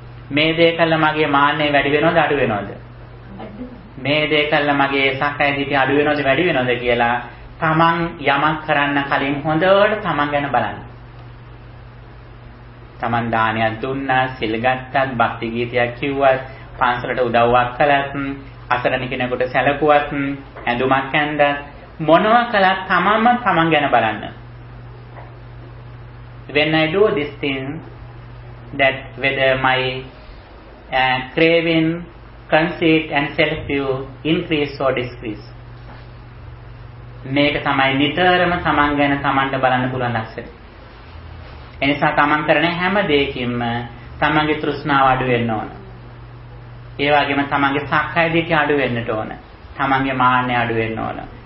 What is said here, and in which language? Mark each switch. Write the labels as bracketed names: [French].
[Sinhala] මේ දේ කළා මගේ මාන්නය වැඩි වෙනවද අඩු වෙනවද? මේ දේ කළා මගේ සක්කාය දිට්ඨිය අඩු වෙනවද වැඩි වෙනවද කියලා තමන් යමක් කරන්න කලින් හොඳට තමන් ගැන බලන්න. තමන් දානයක් දුන්නා, සිල් ගත්තත්, භක්ති ගීතයක් කිව්වත්, පන්සලට උදව්වක් කළත්, අසරණ කෙනෙකුට සැලකුවත්, ඇඳුමක් ඇන්දත්, මොනවා කළත් තමන්ම තමන් ගැන බලන්න. [English] When I do this thing, that whether my craving, conceit and self-view increase or decrease. [Sinhala] මේක තමයි නිතරම තමන් ගැන තමන්ට බලන්න පුළුවන් ලක්ෂණ. එනිසා තමන් කරන හැම දෙයකින්ම තමන්ගේ තෘෂ්ණාව අඩු වෙන්න ඕන. ඒ වගේම තමන්ගේ සක්කාය දිට්ඨිය අඩු වෙන්නට ඕන. තමන්ගේ මාන්නය අඩු වෙන්න ඕන.